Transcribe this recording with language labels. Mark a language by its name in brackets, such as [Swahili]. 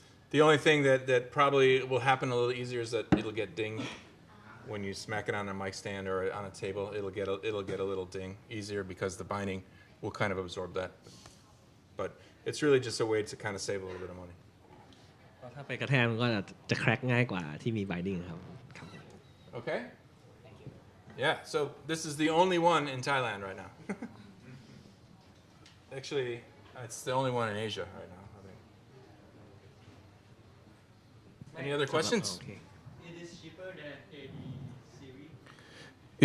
[English] The only thing that probably will happen a little easier is that it'll get dinged when you smack it on a mic stand or on a table. It'll get a little ding easier because the binding will kind of absorb that. But it's really just a way to kind of save a little bit of money. [Thai] ถ้าไปกระแทกมันก็จะแคร็กง่ายกว่าที่มีไบดิ้งครับ [English] Okay? Yeah, so this is the only one in Thailand right now. Actually, it's the only one in Asia right now, I think. Any other questions? [Thai] โอเค [English] It is cheaper than AD series.